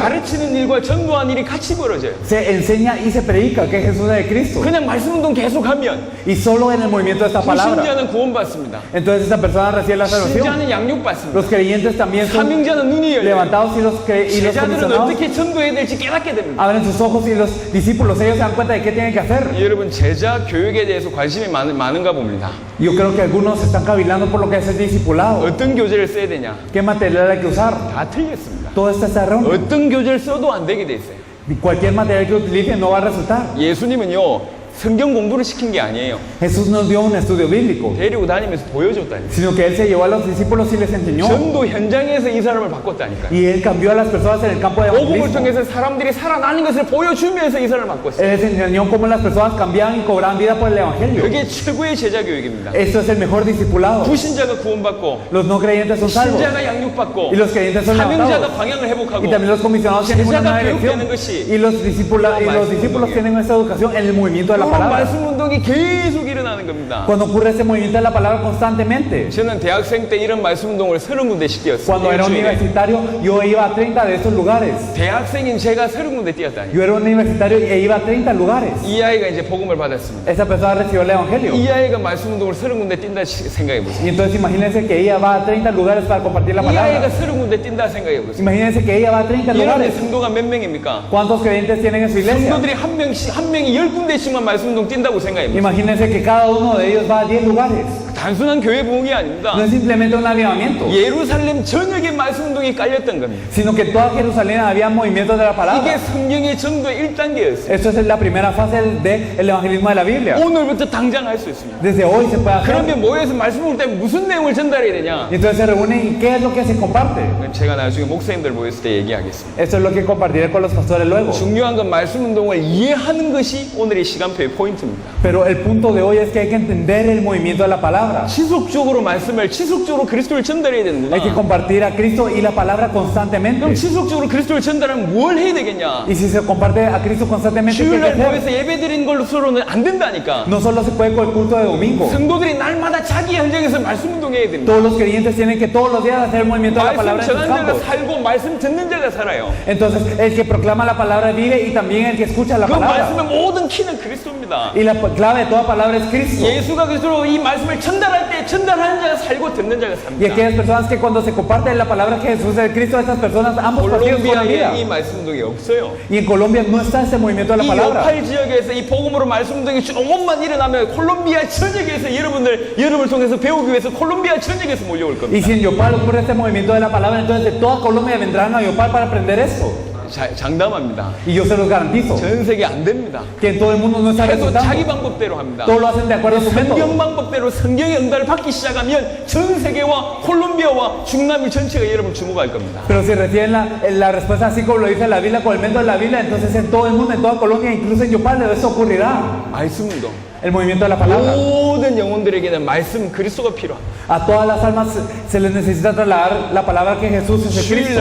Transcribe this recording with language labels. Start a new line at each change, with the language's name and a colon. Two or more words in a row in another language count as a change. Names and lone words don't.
Korean: 가르치는 일과 전도하는 일이 같이 벌어져요.
Spanish: se enseña y se predica que Jesús es el Cristo.
Korean: 그냥 말씀운동 계속하면
Spanish: Y solo en el movimiento de esta palabra.
Korean: 불신자는 구원받습니다.
Spanish: Entonces esa persona recibe la salvación.
Korean: 신자는 양육받습니다.
Spanish: Los creyentes también son
Korean: 사명자는 눈이 열려요.
Spanish: levantados y los
Korean: 제자들은
Spanish: comisionados
Korean: 어떻게 전도해야 될지 깨닫게 됩니다.
Spanish: abren sus ojos y los discípulos ellos se dan cuenta de qué tienen que hacer.
Korean: 여러분 제자 교육에 대해서 관심이 많은가 봅니다.
Spanish: Yo creo que algunos están cavilando por lo que es el discipulado.
Korean: 어떤 교재를 써야 되냐?
Spanish: ¿Qué material hay que usar?
Korean: 다 틀렸습니다.
Spanish: Todo esto está erróneo.
Korean: 어떤 교재를 써도 안 되게 돼 있어요.
Spanish: Cualquier material que utilicen no va a resultar.
Korean: 예수님은요 성경 공부를 시킨 게 아니에요.
Spanish: Jesús nos dio un estudio bíblico,
Korean: 데리고 다니면서 보여줬다니까.
Spanish: sino que Él se llevó a los discípulos y les enseñó.
Korean: 전도 현장에서 이 사람을 바꿨다니까요.
Spanish: Y Él cambió a las personas en el campo de
Korean: 복음을
Spanish: evangelismo.
Korean: 통해서 사람들이 살아나는 것을 보여주면서 이 사람을 바꿨어요.
Spanish: Él les enseñó cómo las personas cambiaban y cobraban vida por el evangelio.
Korean: 그게 최고의 제자 교육입니다.
Spanish: Esto es el mejor discipulado.
Korean: 불신자가 구원받고
Spanish: Los no creyentes son salvos.
Korean: 신자가 양육받고
Spanish: Y los creyentes son
Korean: 사명자가
Spanish: levantados.
Korean: 방향을 회복하고
Spanish: Y también los comisionados tienen una nueva
Korean: 제자가
Spanish: elección.
Korean: 교육되는 것이
Spanish: Y los discípulos tienen esa educación en el movimiento de la
Korean: 이런
Spanish: palabra.
Korean: 말씀 운동이 계속 일어나는 겁니다.
Spanish: Cuando ocurre ese movimiento de la palabra constantemente.
Korean: 저는 대학생 때 이런 말씀 운동을 30군데씩 뛰었어요.
Spanish: Cuando era universitario, yo iba a 30 de estos lugares.
Korean: 대학생인 제가 30군데 뛰었다니.
Spanish: Yo era un universitario e iba a 30 lugares.
Korean: 이 아이가 이제 복음을 받았습니다.
Spanish: Esa persona recibió el evangelio.
Korean: 이 아이가 말씀 운동을 30군데 뛴다 생각해 보세요.
Spanish: Y entonces imagínense que ella va a 30 lugares para compartir la
Korean: 이 아이가
Spanish: palabra.
Korean: 30군데 뛴다 생각해 보세요.
Spanish: Imagínense que ella va a 30
Korean: 이런데
Spanish: lugares.
Korean: 성도가 몇 명입니까?
Spanish: ¿Cuántos creyentes tienen en su iglesia?
Korean: 성도들이 한 명이 10군데씩만 말씀 운동 뛴다고 생각해 보세요.
Spanish: Imagínense que cada uno de ellos va a 10 lugares.
Korean: 단순한 교회 부흥이 아닙니다.
Spanish: No es simplemente un avivamiento,
Korean: 예루살렘 전역에 말씀 운동이 깔렸던 겁니다.
Spanish: sino que en toda Jerusalén había movimientos de la
Korean: 이게
Spanish: palabra.
Korean: 성경의 전도의 1단계였어요.
Spanish: Esto es la primera fase del evangelismo de la Biblia.
Korean: 오늘부터 당장 할 수 있습니다.
Spanish: Desde hoy se puede hacer.
Korean: 그러면 모여서 말씀 볼 때 무슨 내용을 전달해야 되냐?
Spanish: Y entonces se reúnen y ¿qué es lo que se comparte?
Korean: 제가 나중에 목사님들 모였을 때 얘기하겠습니다.
Spanish: Esto es lo que compartiré con los pastores luego.
Korean: 중요한 건 말씀 운동을 이해하는 것이 오늘의 시간표의 포인트입니다.
Spanish: Pero el punto de hoy es que hay que entender el movimiento de la palabra.
Korean: 지속적으로 말씀을 지속적으로 그리스도를 전달해야 되는구나.
Spanish: Hay que compartir a Cristo y la palabra
Korean: 그럼
Spanish: constantemente.
Korean: 지속적으로 그리스도를 전달하면 뭘 해야 되겠냐?
Spanish: Y si se comparte a Cristo constantemente, ¿qué hay que
Korean: 주일날
Spanish: hacer?
Korean: 모여서 예배드리는 걸로서는 안 된다니까.
Spanish: No solo se puede con el culto de domingo.
Korean: 성도들이 날마다 자기 현장에서 말씀 운동해야 됩니다.
Spanish: Todos los creyentes tienen que todos los días hacer el movimiento de la
Korean: 말씀
Spanish: palabra en sus
Korean: 전하는 자가
Spanish: campos.
Korean: 살고 말씀 듣는 자가 살아요.
Spanish: Entonces, el que proclama la palabra vive y también el que escucha la
Korean: 그
Spanish: palabra.
Korean: 말씀의 모든 키는 그리스도입니다.
Spanish: Y la clave de toda palabra es Cristo.
Korean: 예수가 그리스도로 이 말씀을 전달할 때 전달하는 자가 살고 듣는 자가
Spanish: Y
Korean: 삽니다.
Spanish: aquellas personas que cuando se comparte la palabra que Jesús es el Cristo, estas personas ambos partidos con la vida.
Korean: 콜롬비아에 이 말씀 운동이 없어요.
Spanish: Y en Colombia no está este movimiento de la
Korean: 이
Spanish: palabra.
Korean: 요팔 지역에서 이 복음으로 말씀 운동이 조금만 일어나면 콜롬비아 전역에서 여러분을 통해서 배우기 위해서 콜롬비아 전역에서 몰려올
Spanish: Y
Korean: 겁니다.
Spanish: si en Yopal ocurre este movimiento de la palabra, entonces de toda Colombia vendrán a Yopal para aprender esto.
Korean: 장담합니다.
Spanish: Y yo se los garantizo
Korean: 전 세계 안 됩니다.
Spanish: que en todo el mundo no está
Korean: 계속 자기
Spanish: resultando.
Korean: 방법대로 합니다.
Spanish: Todos lo hacen de acuerdo a su método.
Korean: 성경 방법대로 성경의 응답을 받기 시작하면 전 세계와 콜롬비아와 중남미 전체가 여러분 주목할 겁니다.
Spanish: Pero si reciben la respuesta así como lo dice la Biblia, con el método de la Biblia, entonces en todo el mundo, en toda Colombia, incluso en Yopal, esto ocurrirá.
Korean: 말씀 운동.
Spanish: El movimiento de la palabra.
Korean: 모든 영혼들에게는 말씀 그리스도가 필요합니다.
Spanish: A todas las almas se les necesita trasladar la palabra que Jesús es el Cristo.